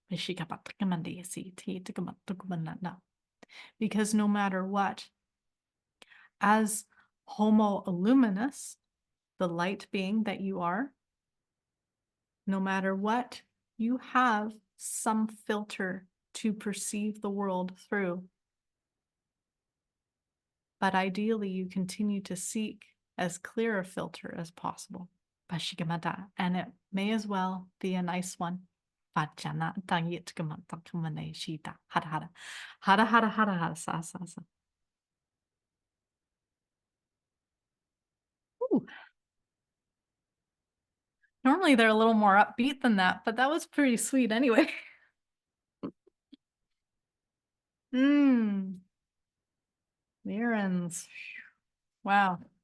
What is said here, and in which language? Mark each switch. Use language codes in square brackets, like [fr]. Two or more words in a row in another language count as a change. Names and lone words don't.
[en] Because no matter what, as Homo Luminous, the light being that you are, no matter what, you have some filter to perceive the world through. but ideally you continue to seek as clear a filter as possible. Pashigamata, and it may as well be a nice one. Pachana tangitgamatakamane shita. Hara hara. Hara hara hara hara sa sa sa. Ooh. Normally they're a little more upbeat than that, but that was pretty sweet anyway. Mmm. The errands. Wow.